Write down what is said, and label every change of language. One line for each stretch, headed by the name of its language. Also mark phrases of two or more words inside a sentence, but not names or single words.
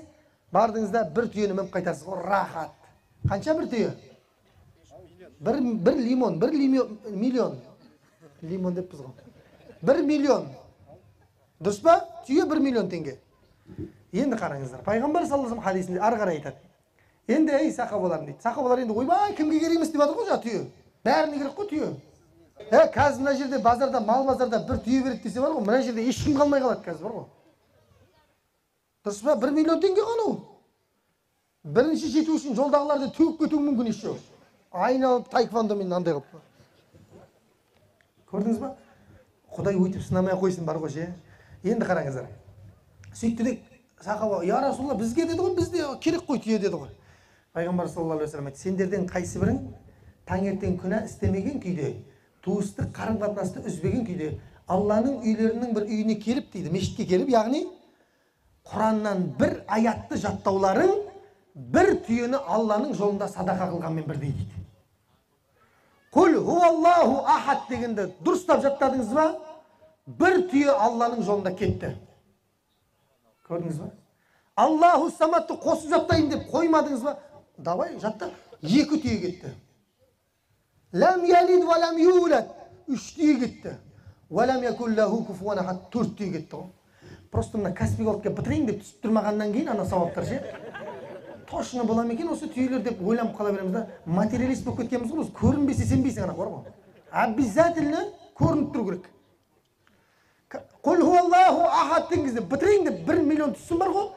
Kazakh: Бардыңызда бір түйені мініп қайтарсыз, рахат. Қанша бір түйе? Бір лимон, миллион. Лимон деп біз ғой. 1 миллион. Дұрыс па? Түйе 1 миллион теңге. Енді қараңыздар. Пайғамбар
Arabic: صلى الله عليه وسلم
Kazakh: хадисінде ары қарай айтады. Енді ей сахабаларым дейді. Сахабалар енді ойбай кімге керек емес деп жатыр ғой жаңа түйе. Бәріне керек қой түйе. Қазір мына жерде базарда, мал базарда бір түйе береді десе бар ғой, мына жерде ешкім қалмай қалады қазір бар ғой. Дұрыс па? 1 миллион теңге ғана ол. Бірінші жету үшін жолдағыларды төгіп кетуі мүмкін еще. Айналып таеквондомен андай қылып. Көрдіңіз ба? Құдай өйтіп сынамай қойсын бар ғой ше. Енді қараңыздар. Сөйтті де сахаба,
Arabic: يا رسول الله,
Kazakh: бізге деді ғой, бізде керек қой түйе деді ғой. Пайғамбар
Arabic: صلى الله عليه وسلم
Kazakh: айтты, сендерден қайсы бірің таңертең күнә істемеген күйде, туыстық қарым-қатынасты үзбеген күйде, Алланың үйлерінің бір үйіне келіп дейді, мешітке келіп, яғни Құраннан бір аятты жаттауларың бір түйені Алланың жолында садақа қылғанмен бірдей дейді.
Arabic: قل هو الله أحد
Kazakh: дегенді дұрыстап жаттадыңыз ба? Бір түйе Алланың жолында кетті. Көрдіңіз ба? Аллаху саматты қосып жаттайын деп қоймадыңыз ба? Давай жатта. 2 түйе кетті.
Arabic: لم يلد ولم يولد.
Kazakh: 3 түйе кетті.
Arabic: ولم يكن له كفوا أحد.
Kazakh: 4 түйе кетті ғой. Просто мына кәсіпке алып келіп бітірейін деп түсіп тұрмағаннан кейін ана сауаптар ше. Точно бола ма екен осы түйелер деп ойланып қала береміз да. Материалист болып кеткенбіз ғой. Көрінбесе сенбейсің ана бар ғой. Обязательно көрініп тұру керек.
Arabic: قل هو الله أحد
Kazakh: деген кезде бітірейін деп 1 миллион түссін бар ғой.